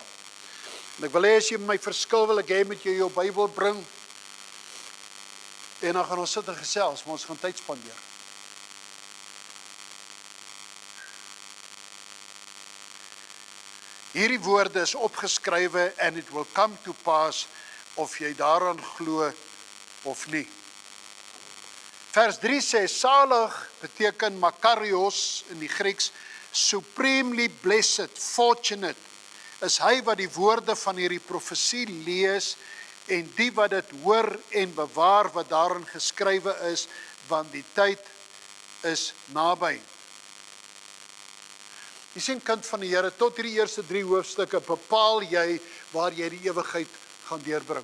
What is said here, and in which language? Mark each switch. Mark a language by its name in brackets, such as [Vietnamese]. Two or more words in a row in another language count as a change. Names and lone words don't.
[Afrikaans] En ek wil hê as jy my verskil wil ek hê met jou Bybel bring, en dan gaan ons sit en gesels, maar ons gaan tyd spandeer. Hierdie woorde is opgeskrywe, [English] and it will come to pass, [Afrikaans] of jy daaraan glo of nie. Vers 3 sê, salig beteken makarios in die Grieks, [English] supremely blessed, fortunate, [Afrikaans] is hy wat die woorde van hierdie profesie lees, en die wat dit hoor en bewaar wat daarin geskrywe is, want die tyd is naby. Jy sien, kind van die Here, tot hierdie eerste 3 hoofstukke bepaal jy waar jy die ewigheid gaan deurbring.